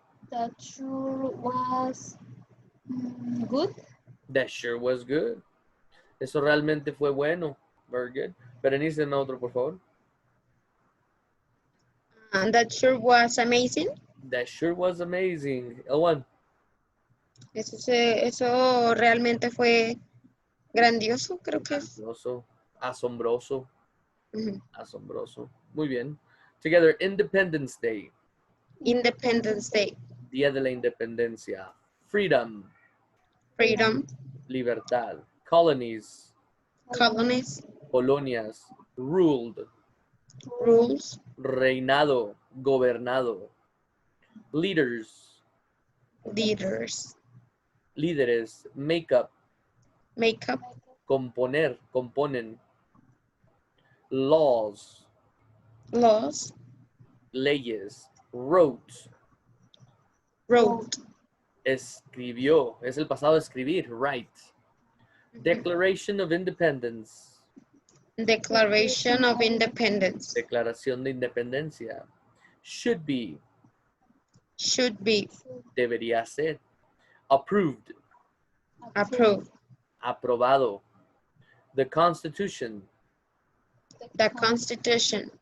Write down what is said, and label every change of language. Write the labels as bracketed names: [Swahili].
[English] That sure was good. That sure was good. [Spanish] Eso realmente fue bueno. [English] Very good. [Spanish] Berenice, dame otro, por favor. [English] And that sure was amazing. That sure was amazing. L1. [Spanish] Eso realmente fue grandioso, creo que es. Grandioso. Asombroso. Ujú. Asombroso. Muy bien. [English] Together, Independence Day. Independence Day. [Spanish] Día de la Independencia. [English] Freedom. Freedom. [Spanish] Libertad. Colonies. [English] Colonies. [Spanish] Colonias. Ruled. [English] Rules. [Spanish] Reinado. Gobernado. Leaders. [English] Leaders. [Spanish] Líderes. Makeup. [English] Makeup. [Spanish] Componer. Componen. Laws. [English] Laws. [Spanish] Leyes. Wrote. [English] Wrote. [Spanish] Escribió. Es el pasado de escribir. [English] Write. Declaration of Independence. Declaration of Independence. [Spanish] Declaración de independencia. [English] Should be. Should be. [Spanish] Debería ser. Approved. [English] Approved. Aprobado. The Constitution. The Constitution.